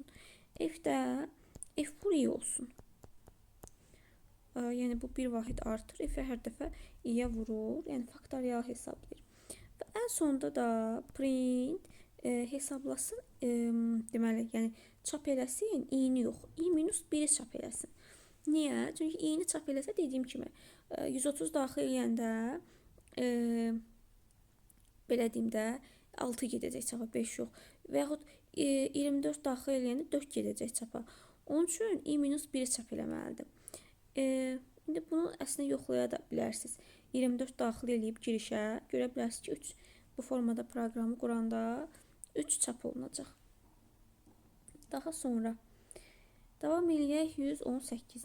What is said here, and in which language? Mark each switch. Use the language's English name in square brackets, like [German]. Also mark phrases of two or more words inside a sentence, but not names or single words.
[Azerbaijani] F-də f vur i olsun. Yəni bu bir vahid artır. F-ə hər dəfə i-yə vurur. Yəni faktorial hesablayır. Və ən sonda da print hesablasın. Deməli, yəni çap eləsin i-ni yox. i minus 1-i çap eləsin. Niyə? Çünki i-ni çap eləsə dediyim kimi 130 daxil eləyəndə belə deyim də 6 gedəcək çapa, 5 yox. Və yaxud 24 daxil eləyəndə 4 gedəcək çapa. Onun üçün i minus 1-i çap eləməlidir. İndi bunu əslində yoxlaya da bilərsiniz. 24 daxil eləyib girişə görə bilərsiniz ki, 3 bu formada proqramı quranda 3 çap olunacaq. Daha sonra davam eləyək 118-nə.